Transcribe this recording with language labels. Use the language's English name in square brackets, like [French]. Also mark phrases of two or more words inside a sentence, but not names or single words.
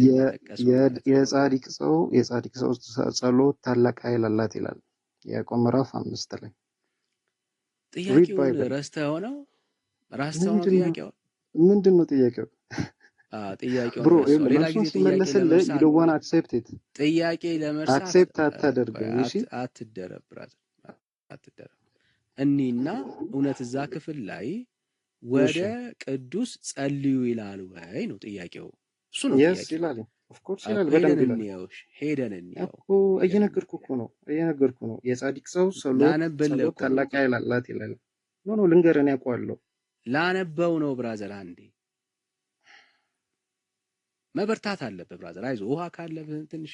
[Amharic] የጻድቅ ሰው ጸሎት ታላቅ ኃይል አላት ይላል ያዕቆብ ምዕራፍ 5 ላይ። ጥያቄውን ረስተኸው ነው? ጥያቄው ምንድን ነው? ጥያቄው ብሮ ሌላ ጊዜ ሲመለስልህ [English] you don't want to accept it። [Amharic] ጥያቄ ለመርሳት አክሴፕት አታደርገው። እሺ አትደረብ ብራዘር፣ አትደረብ። እኒና እውነት እዛ ክፍል ላይ ወደ ቅዱስ ጸልዩ ይላል ወይ ነው ጥያቄው። እሱ ነው ጥያቄው። yes ይላል። [English] of course [Amharic] ይላል። በደንብ ይላል። ሄደን እንየው እኮ እየነገርኩህ ነው። የጻድቅ ሰው ጸሎት ታላቅ ኃይል አላት ይላል። ኖ ልንገርህ፣ እኔ አውቀዋለሁ። ላነበው ነው ብራዘር። አንዴ መበርታት አለበት ብራዘር። አይዞህ፣ ውሃ ካለብህ ትንሽ